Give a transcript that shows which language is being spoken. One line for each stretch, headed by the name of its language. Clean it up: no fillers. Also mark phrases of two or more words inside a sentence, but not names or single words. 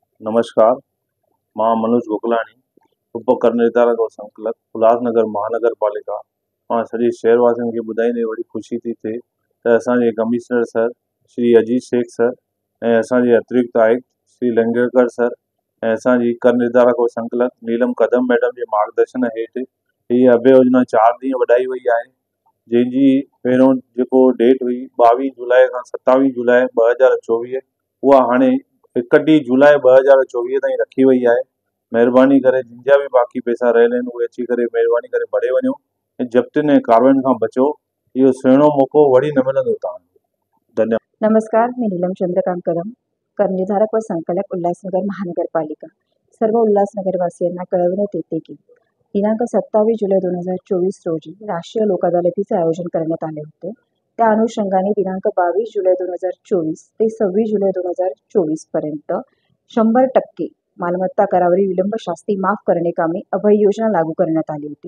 Sindhi: नमस्कार, मां मनोज गोकलाणी,
Hindi: उपकर निर्धारक और संकलक
Sindhi: उल्हासनगर महानगर पालिका। मां सॼे शहरवासियुनि खे ॿुधाईंदे वॾी ख़ुशी थी थिए त असांजे कमिश्नर सर श्री अजीत शेख सर ऐं असांजे अतिरिक्त आयुक्त श्री लंगेकर सर ऐं असांजी
Hindi: कर निर्धारक और संकलक
Sindhi: नीलम कदम मैडम जे मार्गदर्शन हेठि हीअ अभय योजना 4 ॾींहं वॾाई वई आहे, जंहिंजी पहिरियों जेको डेट हुई 22 जुलाई खां 27 जुलाई 2024, उहा हाणे 31 जुलाई 2024 ताईं रखी वई आहे। महिरबानी करे जिन भी बाक़ी पैसा रहियल आहिनि उहे अची करे महिरबानी करे भरे वञो ऐं जप्तियुनि ऐं कार्रवाइयुनि खां बचो। इहो सुहिणो मौक़ो वरी न मिलंदो तव्हांखे। धन्यवाद।
Marathi: नमस्कार, मी नीलम चंद्रकांत कदम, करनिर्धारक व संकलक उल्हासनगर महानगरपालिका। सर्व उल्हासनगरवासियांना कळवण्यात येते की दिनांक 27 जुलै 2024 रोजी राष्ट्रीय लोक अदालतीचे आयोजन करण्यात आले होते। त्या अनुषंगाने दिनांक 22 जुलै 2024 ते 26 जुलै 2024 पर्यंत 100% मालमत्ता करावरील विलंब शास्ती माफ करणे कामे अभय योजना लागू करण्यात आली होती।